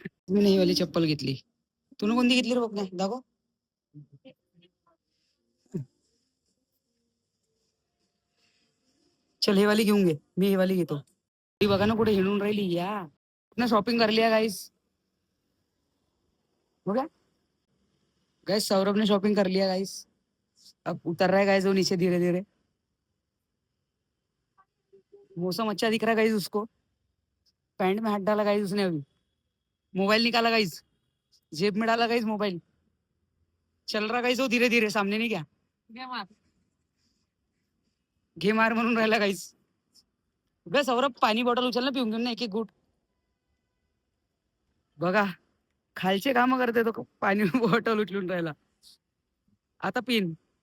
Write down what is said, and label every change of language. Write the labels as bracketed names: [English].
[Marathi] मी ही वाली चप्पल घेतली. तू कोणती घेतली रे बघ ना, दाखव. चल हे वाली घेऊन घे, मी हे वाली घेतो. ती बघा ना कुठे हिंडून राहिली या ना. [Hindi] शॉपिंग कर लिया गाइस. हो गया गाइस, सौरभ ने शॉपिंग कर लिया गाइस. अब उतर रहा है गाइस वो नीचे धीरे धीरे. मौसम अच्छा दिख रहा है गाइस उसको. पैंट में हाथ डाला गाइस उसने अभी. मोबाइल निकाला गाइस, जेब में डाला गाइस मोबाइल. चल रहा गाइस वो धीरे धीरे, सामने नहीं क्या. [Marathi] घे मार म्हणून राहिला गाइस. ग सौरभ पाणी बॉटल उचल ना, पिऊन घेऊन ना एक एक घूट. बघा खालचे काम करते तो, पाणी बॉटल उचलून राहिला. आता पिन.